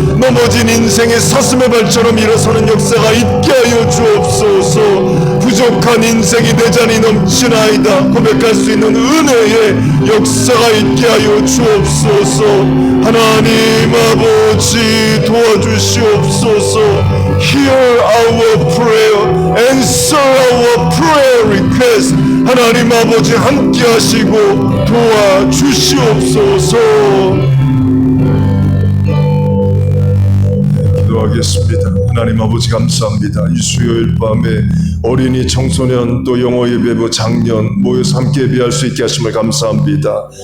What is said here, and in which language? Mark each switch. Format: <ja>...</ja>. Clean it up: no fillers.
<ko>넘어진 인생의 사슴의 발처럼 일어서는 역사가 있게 하여 주옵소서. 부족한 인생이 내 잔이 넘치나이다 고백할 수 있는 은혜의 역사가 있게 하여 주옵소서. 하나님 아버지, 도와주시옵소서.</ko> <en>Hear our prayer, answer our prayer request.</en> <ko>하나님 아버지, 함께 하시고 도와주시옵소서. 기도하겠습니다. 하나님 아버지, 감사합니다. 이 수요일 밤에 어린이, 청소년, 또 영어 예배부, 장년 모여서 함께 예배할 수 있게 하심을 감사합니다.</ko>